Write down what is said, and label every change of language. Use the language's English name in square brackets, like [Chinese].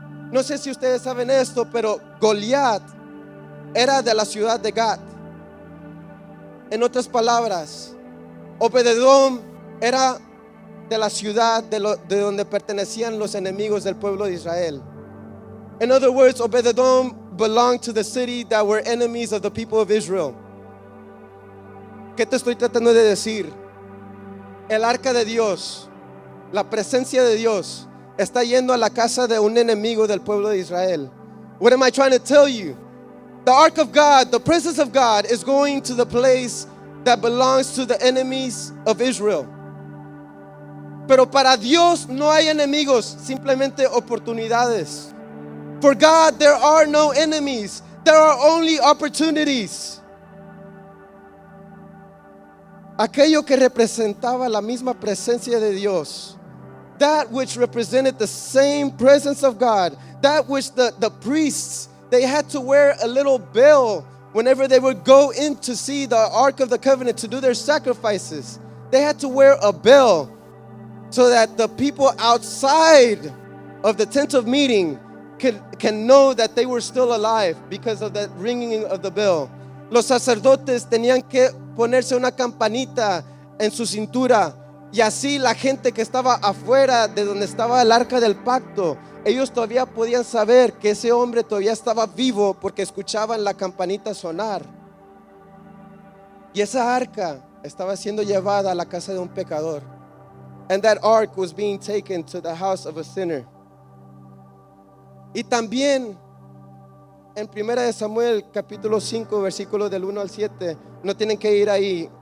[Spanish] No sé si ustedes saben esto, pero Goliat era de la ciudad de Gath. En otras palabras, Obed-Edom era de la ciudad de donde pertenecían los enemigos del pueblo de Israel. [English] In other words, Obed-Edom belonged to the city that were enemies of the people of Israel. [Spanish] ¿Qué te estoy tratando de decir? El arca de Dios, la presencia de Dios, está yendo a la casa de un enemigo del pueblo de Israel. [English] What am I trying to tell you? The ark of God, the presence of God, is going to the place that belongs to the enemies of Israel. [Spanish] Pero para Dios no hay enemigos, simplemente oportunidades. [English] For God, there are no enemies. There are only opportunities. [Spanish] Aquello que representaba la misma presencia de Dios, [English] that which represented the same presence of God, that which the priests, they had to wear a little veil whenever they would go in to see the Ark of the Covenant to do their sacrifices. They had to wear a veil so that the people outside of the tent of meeting can know that they were still alive because of that ringing of the bell. [Spanish] Los sacerdotes tenían que ponerse una campanita en su cintura, y así la gente que estaba afuera de donde estaba el arca del pacto, ellos todavía podían saber que ese hombre todavía estaba vivo porque escuchaban la campanita sonar. Y esa arca estaba siendo llevada a la casa de un pecador. [English] And that ark was being taken to the house of a sinner. [Spanish] Y también en 1 de Samuel capítulo 5 versículos del 1 al 7, no tienen que ir ahí.